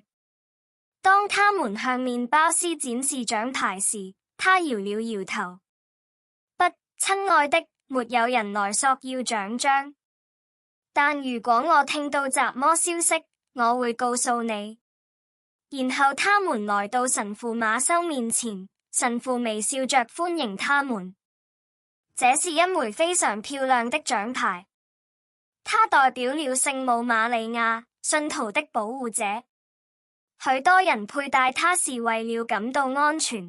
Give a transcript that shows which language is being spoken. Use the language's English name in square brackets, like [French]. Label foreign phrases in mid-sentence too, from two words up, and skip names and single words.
[Chinese] 當他們向麵包師展示獎牌時，他搖了搖頭。不，親愛的，沒有人來索要獎章。但如果我聽到什麼消息，我會告訴你。然後他們來到神父馬修面前，神父微笑着歡迎他們。這是一枚非常漂亮的獎牌，它代表了聖母瑪利亞，信徒的保護者。許多人佩戴它是為了感到安全。